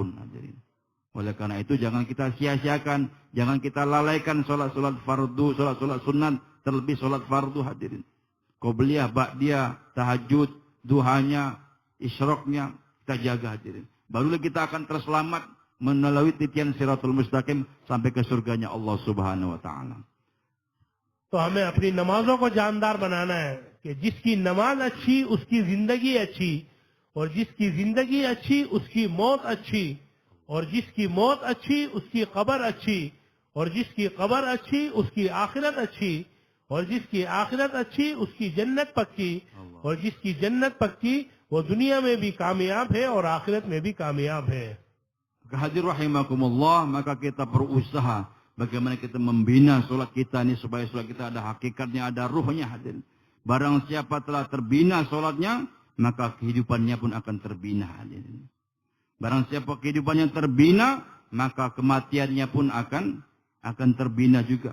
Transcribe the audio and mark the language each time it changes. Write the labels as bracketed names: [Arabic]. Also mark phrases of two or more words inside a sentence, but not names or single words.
[Indonesian] Oleh karena itu jangan kita sia-siakan, jangan kita lalaikan sholat-sholat fardu, sholat-sholat sunat, terlebih sholat fardu, hadirin. Qobliyah, ba'diyah, tahajud, duhanya, isyraqnya, kita jaga, hadirin. Barulah kita akan terselamat melalui titian [Arabic] الصراط المستقيم [Indonesian] sampai ke surganya Allah [Arabic] سبحانه وتعالى. [Hindi] तो हमें अपनी नमाजों को जानदार बनाना है कि जिसकी नमाज अच्छी उसकी जिंदगी अच्छी, और जिसकी जिंदगी अच्छी उसकी मौत अच्छी, और जिसकी मौत अच्छी उसकी कब्र अच्छी, और जिसकी कब्र अच्छी उसकी आखिरत अच्छी, और जिसकी आखिरत अच्छी उसकी जन्नत पक्की, और जिसकी जन्नत पक्की वो दुनिया में भी कामयाब है और आखिरत में भी कामयाब है। [Indonesian] Hadir rahimakumullah, maka kita berusaha bagaimana kita membina sholat kita ini supaya sholat kita ada hakikatnya, ada ruhnya, hadirin. Barang siapa telah terbina sholatnya, maka kehidupannya pun akan terbina, hadirin. Barang siapa kehidupannya terbina, maka kematiannya pun akan terbina juga.